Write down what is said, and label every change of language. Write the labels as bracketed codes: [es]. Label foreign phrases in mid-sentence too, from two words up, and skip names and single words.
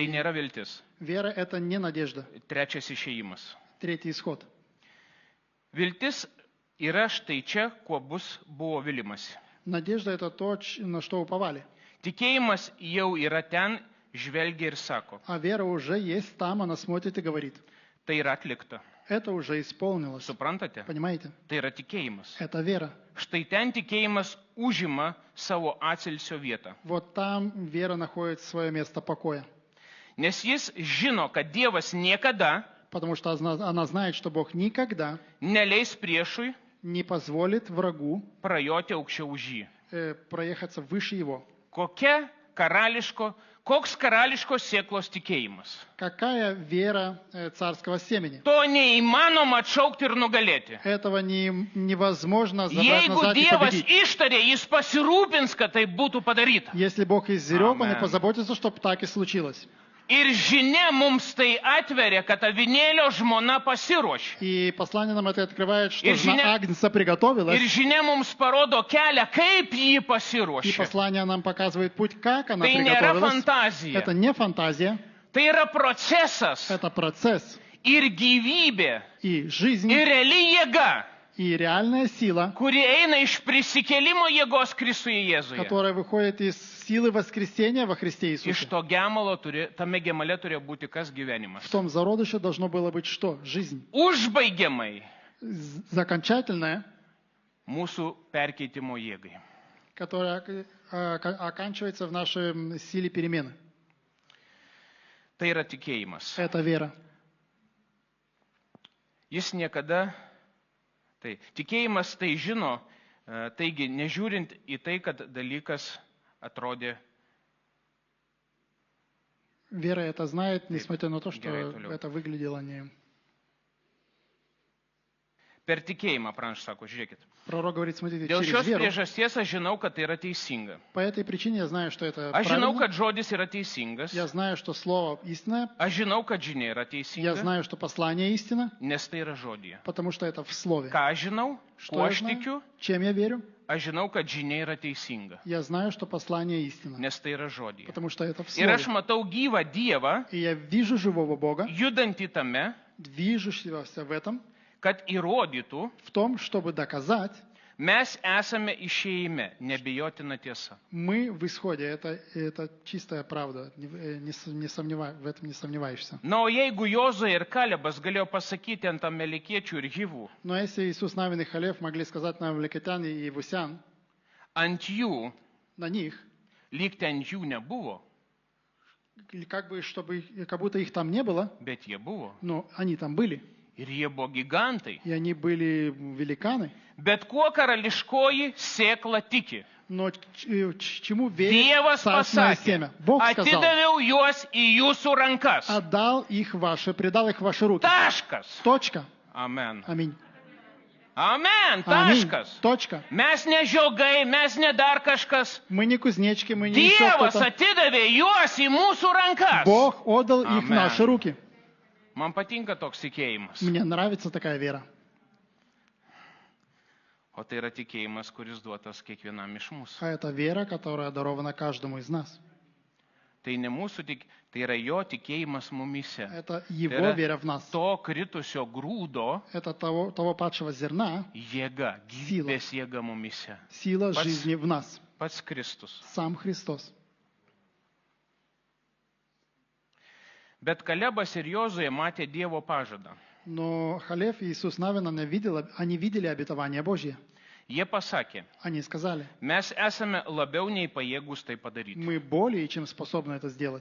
[ru] и... [lt] nėra viltis. [ru] Вера – это не надежда. [lt] Trečias išėjimas. [ru] Третий исход. [lt] Viltis yra štai čia, kuo buvo vilimasi. [ru] Надежда – это то, на что уповали. [lt] Tikėjimas jau yra ten, žvelgia ir sako. [ru] А вера уже есть там, она смотрит и говорит. [lt] Tai yra atlikta. [ru] Это уже исполнилось. [lt] Suprantate? [ru] Понимаете? [lt] Tai yra tikėjimas. [ru] Это вера. [lt] Štai ten tikėjimas užima savo atsilsio vietą. [ru] Вот там вера находит свое место покоя. [lt] Nes jis žino, kad Dievas niekada [ru] Потому что она знает, что Бог никогда [lt] neleis priešui [ru] не позволит врагу [lt] prajoti aukščiau už jį. [ru] проехаться выше его. [lt] Koks karališkos sėklos tikėjimas. [ru] Какая вера царского семени? [lt] To neįmanoma atšaukti ir nugalėti. [ru] Этого невозможно забрать [lt] Jeigu [ru] назад и [lt] Dievas [ru] победить. [lt] ištarė, jis pasirūpins, kad tai būtų padaryta. [ru] Если Бог изрек, Он и Амен. позаботится, чтобы так и случилось. [lt] Ir žinia mums tai atveria, kad avinėlio žmona pasiruošė. [ru] И послание нам это открывает, что [lt] И žinia- [ru] жена Агнца приготовилась. [lt] Ir žinia mums parodo kelią, kaip jį [ru] И [lt] pasiruošė. [ru] послание нам показывает путь, как она [lt] Tai nėra [ru] приготовилась. [lt] fantazija. [ru] Это не фантазия, [lt] Tai yra procesas [ru] это процесс. [lt] ir gyvybė [ru] И жизнь, [lt] ir reali jėga, [ru] и реальная сила, [lt] kuri eina iš prisikėlimo jėgos Kristuje Jėzuje. [ru] которая выходит из силы воскресения во Христе [lt] Iš [ru] Иисусе. [lt] to gemalo tame gemale turėjo būti kas [ru] В [lt] gyvenimas. [ru] том зародыше должно было быть что? Жизнь. [lt] Užbaigiamai [ru] Закончательная, [lt] mūsų perkeitimo jėgai. [ru] которая оканчивается в нашей силе перемены. [lt] Tai yra tikėjimas. [ru] Это вера. [lt] Jis niekada. Tai tikėjimas tai žino, taigi nežiūrint į tai, kad dalykas atrodė. [ru] Вера это знает, несмотря на то, что Герой Тулев. это выглядело не... [lt] Per tikėjimą, pranašas sako, žiūrėkit. [ru] Пророк говорит, смотрите, [lt] Dėl [ru] через [lt] šios [ru] веру. [lt] priežasties aš žinau, kad tai yra teisinga. [ru] По этой причине я знаю, что это [lt] Aš žinau, [ru] правильно. [lt] kad žodis yra teisingas. [ru] Я знаю, что слово истинное. [lt] Aš žinau, kad žinia yra [ru] Я [lt] teisinga, [ru] знаю, что послание истина, [lt] nes tai yra žodėje. [ru] потому что это в слове. [lt] Ką aš žinau, [ru] Что [lt] kuo [ru] я [lt] aš [ru] знаю? [lt] tikiu, [ru] Чем я верю? [lt] aš žinau, kad žinia yra teisinga, [ru] Я знаю, что послание истина, [lt] nes tai yra žodėje. [ru] потому что это в [lt] Ir aš [ru] слове. [lt] matau gyvą Dievą, [ru] И я вижу живого Бога, [lt] judantį tame, [ru] движущегося в этом, [lt] kad įrodytų, [ru] в том, чтобы доказать, [lt] mes esame išėjime, nebijotina tiesa. [ru] мы в исходе. Это чистая правда, в этом не сомневаешься. [lt] Na, o jeigu Jozuė ir Kalebas galėjo pasakyti ant amalekiečių ir Hivų, [ru] Но если Иисус, Навин и Халев могли сказать на Амалекитян и Евусян, [lt] ant jų, [ru] на них, [lt] lyg ten jų nebuvo, [ru] или как будто их там не было, [lt] bet jie buvo. [ru] но они там были, [lt] Ir jie buvo gigantai. [ru] и они были великаны. [lt] Bet kuo karališkoji sėkla tiki. [ru] Но чему верит [lt] Dievas [ru] царственное [lt] pasakė, [ru] семя? Бог сказал, [lt] atidaviau juos į jūsų rankas. [ru] предал их в ваши руки. [lt] Taškas. [ru] Точка. [lt] Amen. [ru] Аминь. [lt] Amen. [ru] Аминь. [lt] Taškas. [ru] Точка. [lt] Mes ne žiogai, mes ne dar kažkas. [ru] Мы не кузнечки, мы не еще [lt] Dievas [ru] кто-то. [lt] atidavė juos į mūsų rankas. [ru] Бог отдал их в Амен. наши руки. [lt] Man patinka toks tikėjimas. [ru] Мне нравится такая вера. [lt] O tai yra tikėjimas, kuris duotas kiekvienam iš mūsų. [ru] А это вера, которая дарована каждому из нас. [lt] Tai ne mūsų, tai yra jo tikėjimas mumise. [ru] Это [lt] Tai [ru] Его [lt] yra [ru] вера в нас. [lt] to kritusio grūdo [ru] Это того падшего зерна, [lt] jėga, gyvybės jėga mumise. [ru] сила жизни в нас. [lt] Pats Kristus. [ru] Сам Христос. [lt] Bet Kalebas ir Jozuė matė Dievo pažadą. [ru] Но Халев и Иисус Навин, они видели обетование Божье. [lt] Jie pasakė, [ru] Они сказали, [lt] mes esame labiau nei pajėgus tai padaryti. [ru] мы более чем способны это сделать.